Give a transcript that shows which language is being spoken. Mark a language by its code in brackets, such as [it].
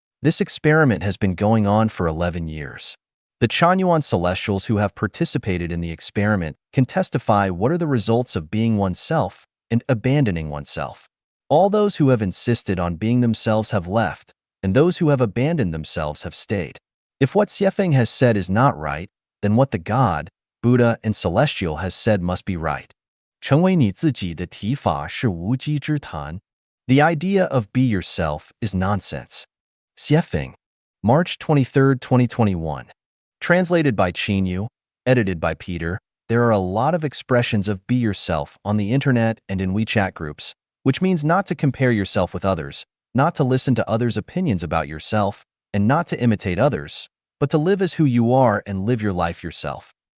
[en] This experiment has been going on for 11 years. The Chanyuan celestials who have participated in the experiment can testify what are the results of being oneself and abandoning oneself. All those who have insisted on being themselves have left, and those who have abandoned themselves have stayed. If what Xuefeng has said is not right, then what the God, Buddha, and Celestial has said must be right. [zh] 成为你自己的提法是无稽之谈. [en] The idea of be yourself is nonsense. Xuefeng, March 23, 2021. Translated by Yu, edited by Peter. there are a lot of expressions of be yourself on the internet and in WeChat groups, which means not to compare yourself with others, not to listen to others' opinions about yourself, and not to imitate others, but to live as who you are and live your life yourself.